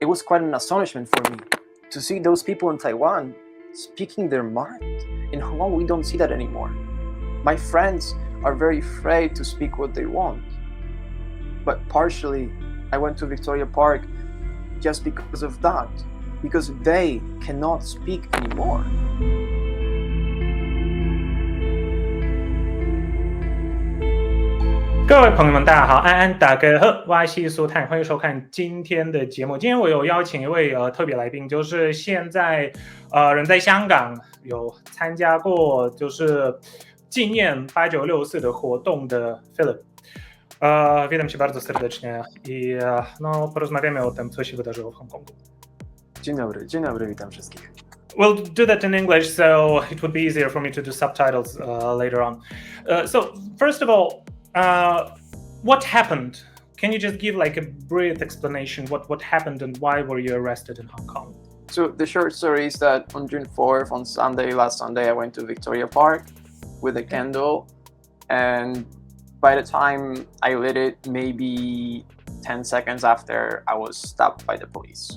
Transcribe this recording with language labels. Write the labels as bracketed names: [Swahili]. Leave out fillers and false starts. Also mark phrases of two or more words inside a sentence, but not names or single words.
[English] it was quite an astonishment for me to see those people in Taiwan speaking their mind. In Hong Kong, we don't see that anymore. My friends are very afraid to speak what they want. But partially, I went to Victoria Park just because of that, because they cannot speak anymore. [Chinese] 各位朋友们，大家好，安安大家好，我是苏泰，欢迎收看今天的节目。今天我有邀请一位特别来宾，就是现在人在香港有参加过就是纪念896的活动的 Filip. [Polish] Witam Cię bardzo serdecznie i porozmawiamy o tym, co się wydarzyło w Hongkongu. Dzień dobry, witam wszystkich. [English] We'll do that in English, so it would be easier for me to do subtitles later on. So first of all, what happened? Can you just give like a brief explanation what happened and why were you arrested in Hong Kong? So the short story is that on June 4th, last Sunday, I went to Victoria Park with a candle, and by the time I lit it, maybe 10 seconds after, I was stopped by the police.